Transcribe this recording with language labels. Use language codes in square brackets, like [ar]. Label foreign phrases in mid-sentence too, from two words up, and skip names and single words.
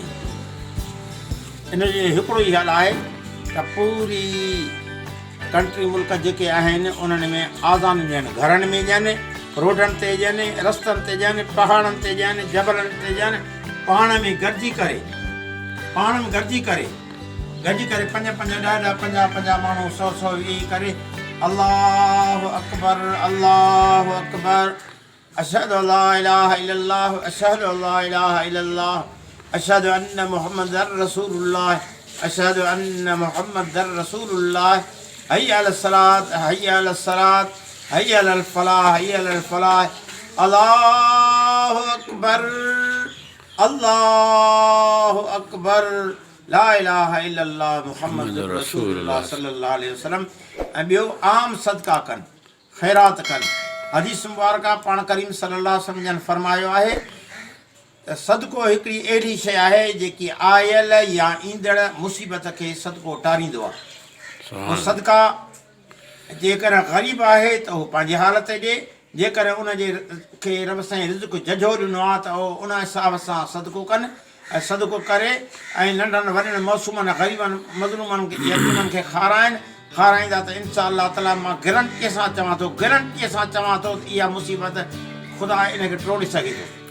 [sd] इन जो हिकिड़ो ई हल आहे त पूरी कंट्री मुल्क जेके आहिनि उन्हनि में आज़ान ॾियनि, घरनि में ॾियनि, रोडनि ते ॾियनि, रस्तनि ते ॾियनि, पहाड़नि ते ॾियनि, जबलनि ते ॾियनि, पाण में गॾिजी करे [ar] 5-5 10-10 50-50 [sd] माण्हू 100-100 वेही करे [ar] الله أكبر الله أكبر أشهد ألا إله إلا الله أشهد ألا إله إلا الله أشهد أن محمدا رسول الله أشهد أن محمدا رسول الله حي على الصلاة حي على الصلاة حي على الفلاح حي على الفلاح الله أكبر لا إله إلا الله محمد رسول الله صلى الله عليه وسلم. [sd] ऐं ॿियो आम सदका कनि, ख़ैरात कनि। हदीस मुबारका पाण करीम [ar] صلى الله عليه وسلم [sd] जन फरमायो आहे त सदको हिकिड़ी अहिड़ी शइ आहे जेकी आयल या ईंदड़ मुसीबत खे सदको टारींदो आहे। उहो सदका जेकर ग़रीब आहे त उहो पंहिंजी हालत ॾिए, जेकर उनजे खे रब साईं रिज़्क़ झझो ॾिनो आहे त उहो उन हिसाब सां सदको कनि ऐं सदको करे ऐं नंढनि वॾनि मौसूमनि ग़रीबनि मज़लूमनि खे यतीमनि खे खाराईंदा त [ar] إن شاء الله تعالى [sd] मां गारंटीअ सां चवां थो त इहा मुसीबत ख़ुदा इनखे टोड़े सघे थो।